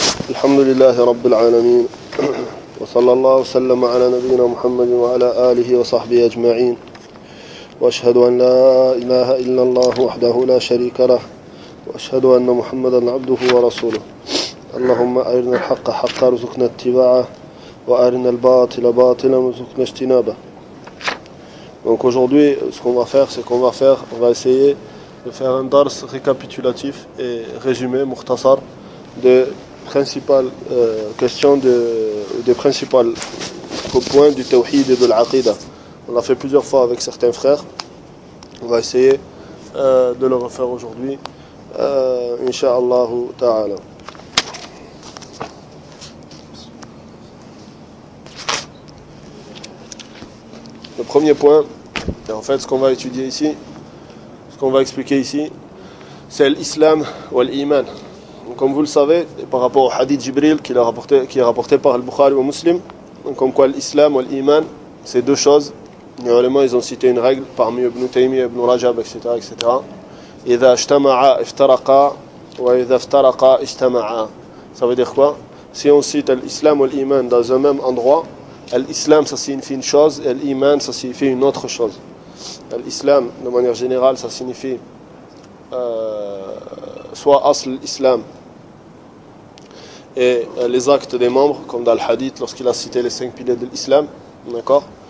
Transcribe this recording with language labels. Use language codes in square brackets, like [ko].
[ar] الحمد لله رب العالمين، وصلى الله وسلم على نبينا محمد وعلى آله وصحبه أجمعين، وأشهد أن لا إله إلا الله وحده لا شريك له، وأشهد أن محمدا عبده ورسوله. اللهم أرنا الحق حقا وارزقنا اتباعه، وأرنا الباطل باطلا وارزقنا اجتنابه. [fr] Donc aujourd'hui, ce qu'on va faire, c'est qu'on va faire, on va essayer de faire un dars récapitulatif et résumé, mukhtasar, de principales questions, des principales points du tawhid et de l'aqidah. On l'a fait plusieurs fois avec certains frères. On va essayer de le refaire aujourd'hui. [ar] Incha'Allahu ta'ala. [fr] Le premier point, et en fait ce qu'on va étudier ici, ce qu'on va expliquer ici, c'est l'islam ou l'iman. Comme vous le savez, par rapport au hadith Jibril qui est rapporté par Al-Bukhari ou Muslim, comme quoi l'islam ou l'iman, c'est deux choses. Les ulémas, ils ont cité une règle parmi Ibn Taymiyyah, Ibn Rajab, etc. etc. [ar] إذا اجتمع افترقا وإذا افترقا اجتمعا. [fr] Ça veut dire quoi? Si on cite l'islam ou l'iman dans un même endroit, l'islam ça signifie une chose et l'iman ça signifie une autre chose. L'islam, de manière générale, ça signifie soit asl l'islam et les actes des membres, comme dans le hadith lorsqu'il a cité les cinq piliers de l'islam. D'accord?